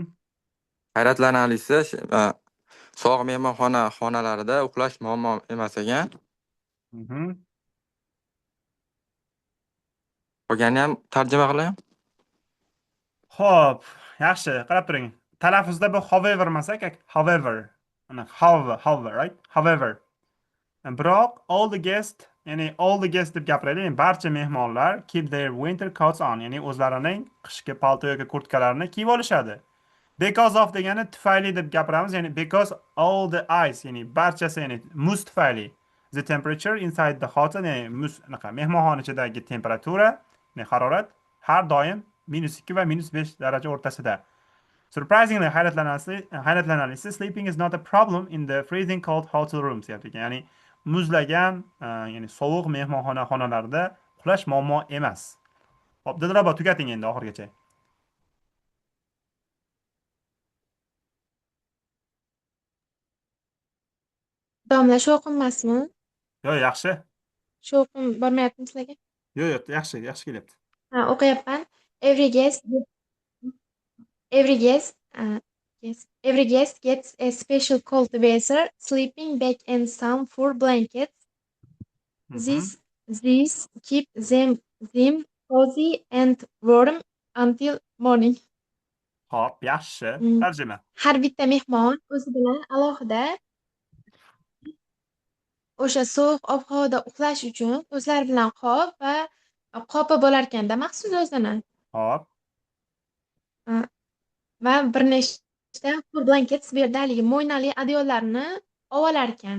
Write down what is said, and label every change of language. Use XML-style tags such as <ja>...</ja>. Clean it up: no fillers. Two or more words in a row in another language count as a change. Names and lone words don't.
<uz>Hayratlanarlisi, sog' xonalarida uxlash muammo emas ekan. Mhm. Qolganini ham tarjima qilay. Xo'p, yaxshi, qarab turing. Talaffuzda bu however emas ekan, however.</uz> <en>Ana however, right? However. Biroq all the guests</en> <uz>deb gapiraylik, barcha mehmonlar</uz> <en>keep their winter coats on,</en> <uz>ya'ni o'zlarining qishki palto yoki kurtkalarini kiyib olishadi.</uz> <en>Because of</en> <uz>degani tufayli deb gapiramiz, ya'ni</uz> <en>because all the ice,</en> <uz>ya'ni barchasi, ya'ni muz tufayli.</uz> <en>The temperature inside the hotel,</en> <uz>ya'ni mehmonxona ichidagi temperatura, ya'ni harorat har doim -2 va -5 daraja o'rtasida.</uz> <en>Surprisingly, hayratlanarlisi, sleeping is not a problem in the freezing cold hotel rooms.</en> <uz>Ya'ni muzlagan, ya'ni sovuq mehmonxona xonalarida uxlash muammo emas. Hop, Dilrabo, tugating endi oxirigacha. Domla shovqin emasmi? Yo'q, yaxshi. Shovqin bormayaptimi sizlarga? Yo'q, yaxshi, yaxshi kelyapti. Ha, o'qiyapman.</uz> <en>Every guest every guest every guest gets a special cold weather sleeping bag and some fur blankets. Mhm. This keep them cozy and warm until morning.</en> <uz>Hop, yaxshi. Mm. Tarjima. Har bitta mehmon o'zi bilan alohida o'sha sovuq ob-havoda uxlash uchun o'zlari bilan qop va qopi bo'larkanda maxsus o'zini Hop, Uh, va bir nechta</uz> <en>fur blankets</en> <uz>bu yerda haligi mo'ynali adyollarni olarkan.</uz>